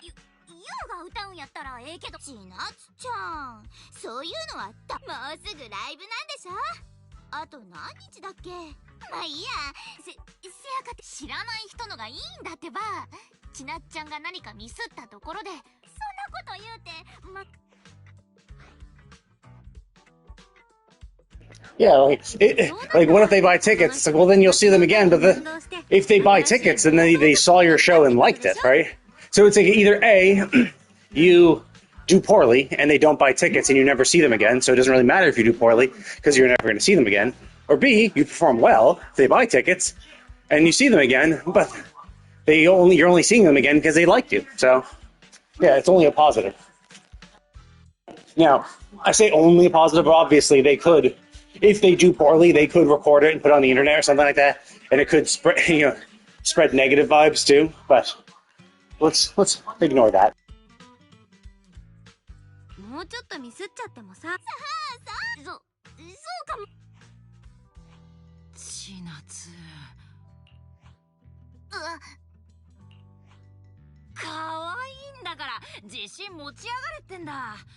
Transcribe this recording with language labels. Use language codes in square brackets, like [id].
[ja] ユウが歌うんやったらええけど。千夏ちゃん、そういうのはもうすぐライブなんでしょ？あと何日だっけ？まあいいや。せやかて知らない人のがいいんだってば。千夏ちゃんが何かミスったところでそんなこと言うて [en] Yeah, like what if they buy tickets? It's like, well, then you'll see them again. But if they buy tickets, then they saw your show and liked it, right? So it's like either A, you do poorly and they don't buy tickets and you never see them again, so it doesn't really matter if you do poorly because you're never going to see them again. Or B, you perform well, they buy tickets, and you see them again, but you're only seeing them again because they liked you. So Yeah, it's only a positive. Now, I say only a positive, but obviously they could, if they do poorly, they could record it and put it on the internet or something like that, and it could spread, spread negative vibes too. But let's ignore that. [ja] もうちょっとミスっちゃってもさ。そうかも。千夏。かわいいんだから自信持ち上がれってんだ。